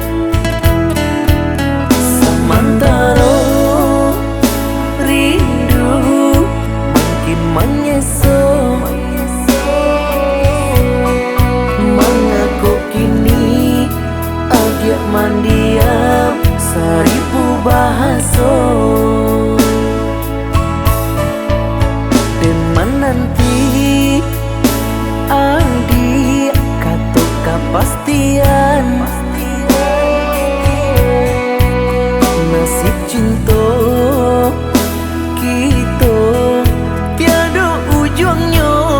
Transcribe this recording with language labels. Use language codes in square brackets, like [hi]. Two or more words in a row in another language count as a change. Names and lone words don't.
[min] samantara rindu makin menyeso mengaku kini adia mandiam seribu bahasa [id] dan menanti adik kata kepastian nasib cinta kita tiada ujungnya.